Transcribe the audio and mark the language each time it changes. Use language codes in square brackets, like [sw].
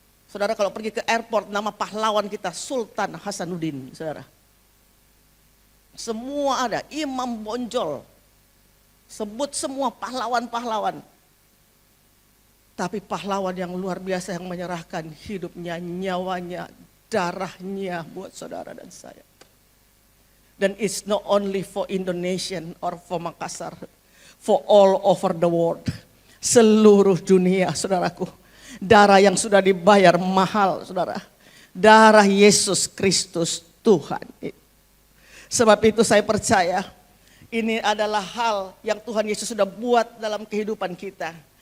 [id] Saudara kalau pergi ke airport, nama pahlawan kita Sultan Hasanuddin, saudara. Semua ada, Imam Bonjol. Sebut semua pahlawan-pahlawan. Tapi pahlawan yang luar biasa yang menyerahkan hidupnya, nyawanya, darahnya buat saudara dan saya. Dan [en] it's not only for Indonesian or for Makassar. For all over the world. [id] Seluruh dunia, saudaraku. Darah yang sudah dibayar mahal, saudara. Darah Yesus Kristus Tuhan. Sebab itu saya percaya ini adalah hal yang Tuhan Yesus sudah buat dalam kehidupan kita.